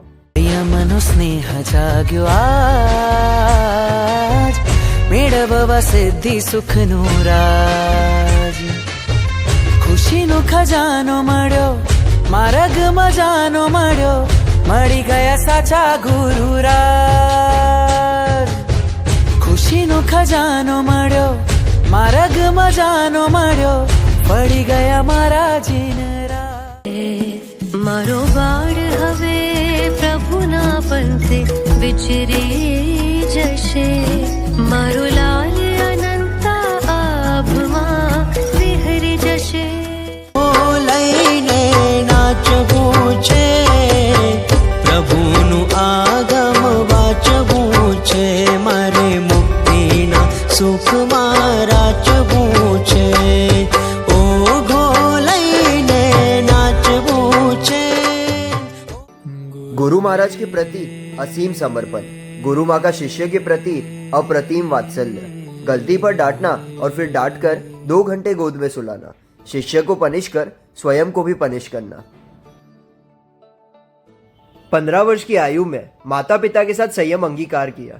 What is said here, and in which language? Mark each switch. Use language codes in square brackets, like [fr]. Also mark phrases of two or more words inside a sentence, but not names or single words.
[gu] મનો સ્નેહ જાગ્યો આજ, મેળવવા સિદ્ધિ સુખ નો રાજ। ખુશી નો ખજાનો મળ્યો, માર્ગ મજાનો મળ્યો, મળી ગયા સાચા ગુરુરાજ। ખુશી નો ખજાનો મળ્યો, માર્ગ મજાનો મળ્યો, પડી ગયા મારા જિનરાજ। મારો બાળ હવે પ્રભુના પંથે વિચરી જશે, મારો લાલ અનંતા આભમા વિહરી જશે। ઓ લઈને नाचવું છે, પ્રભુનું આગમ વાંચવું છે, મારે મુક્તિના સુખમાં રાચવું છે। ઓ ઘોલઈને નાચવું છે। [hi] गुरु महाराज के प्रति असीम समर्पण, गुरु माँ का शिष्य के प्रति अप्रतिम वात्सल्य, गलती पर डांटना और फिर डांट कर 2 घंटे गोद में सुलाना, शिष्य को पनिश कर स्वयं को भी पनिश करना। 15 वर्ष की आयु में माता पिता के साथ संयम अंगीकार किया।